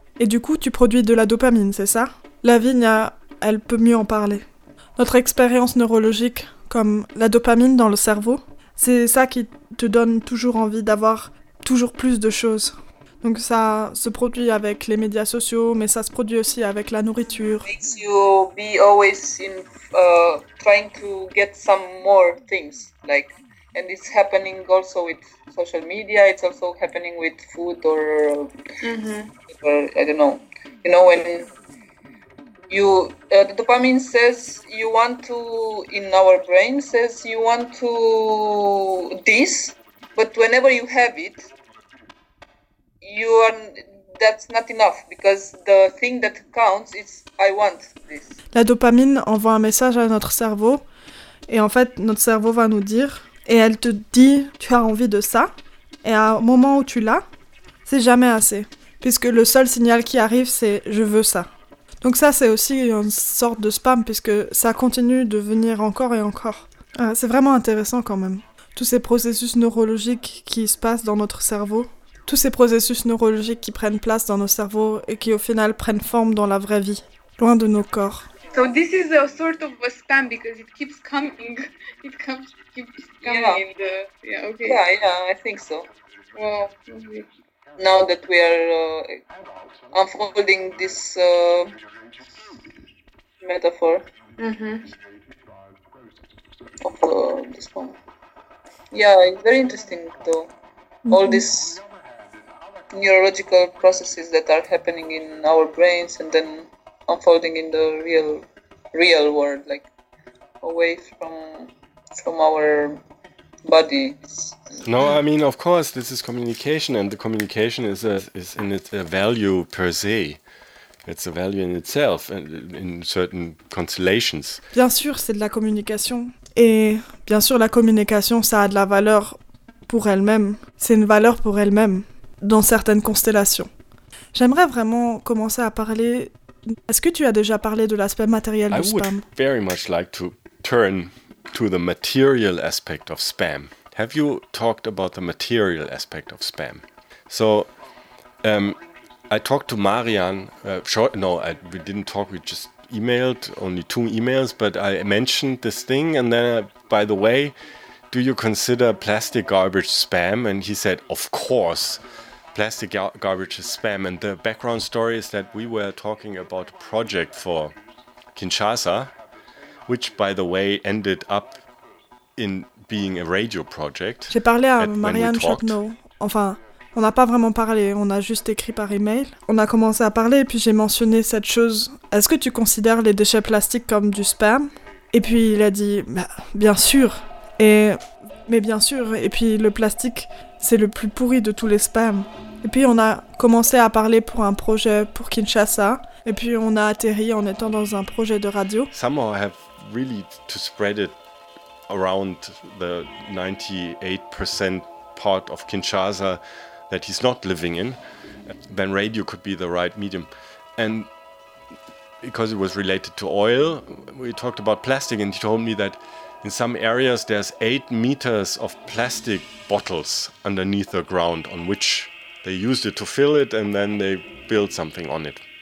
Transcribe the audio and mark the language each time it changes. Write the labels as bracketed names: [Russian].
[French] Et du coup, tu produis de la dopamine, c'est ça? Lavinia, elle peut mieux en parler. Notre expérience neurologique, comme la dopamine dans le cerveau, c'est ça qui te donne toujours envie d'avoir toujours plus de choses. Donc ça se produit avec les médias sociaux, mais ça se produit aussi avec la nourriture. [English] It makes you be always in trying to get some more things, like, and it's happening also with social media. It's also happening with food or, or I don't know. You know when you the dopamine says you want to in our brain says you want to this, but whenever you have it. You are, that's not enough because the thing that counts is I want this. [French] La dopamine envoie un message à notre cerveau et en fait notre cerveau va nous dire et elle te dit tu as envie de ça et à un moment où tu l'as, c'est jamais assez puisque le seul signal qui arrive c'est je veux ça. Donc ça c'est aussi une sorte de spam puisque ça continue de venir encore et encore. C'est vraiment intéressant quand même. Tous ces processus neurologiques qui se passent dans notre cerveau. Tous ces processus neurologiques qui prennent place dans nos cerveaux et qui au final prennent forme dans la vraie vie, loin de nos corps. [English] So this is a sort of a spam because it keeps coming. It comes, keeps coming. Yeah. In the, yeah, okay. Yeah, yeah, I think so. Well, now that we are unfolding this metaphor of this one. Yeah, it's very interesting though. Mm-hmm. All this. Neurological processes that are happening in our brains and then unfolding in the real world, like away from our bodies. No, I mean, of course, this is communication, and the communication is in it a value per se. It's a value in itself, in certain constellations. [French] Bien sûr, c'est de la communication, et bien sûr, la communication, ça a de la valeur pour elle-même. C'est une valeur pour elle-même. Dans certaines constellations. J'aimerais vraiment commencer à parler. Est-ce que tu as déjà parlé de l'aspect matériel du spam? [English] I would very much like to turn to the material aspect of spam. Have you talked about the material aspect of spam? So, I talked to Marian. We didn't talk. We just emailed. Only two emails, but I mentioned this thing. And then, by the way, do you consider plastic garbage spam? And he said, of course. Plastic garbage is spam, and the background story is that we were talking about a project for Kinshasa, which, by the way, ended up in being a radio project. [French] J'ai parlé à Marianne Chapneau. Enfin, on n'a pas vraiment parlé, on a juste écrit par email. On a commencé à parler, et puis j'ai mentionné cette chose. Est-ce que tu considères les déchets plastiques comme du spam? Et puis il a dit, bien sûr. Mais bien sûr, et puis le plastique, c'est le plus pourri de tous les spams. Et puis on a commencé à parler pour un projet pour Kinshasa, et puis on a atterri en étant dans un projet de radio. [English] Somehow I have really to spread it around the 98% part of Kinshasa that he's not living in. Then radio could be the right medium. And because it was related to oil, we talked about plastic and he told me that in some areas, there's 8 meters of plastic bottles underneath the ground on which they used it to fill it and then they build something on it.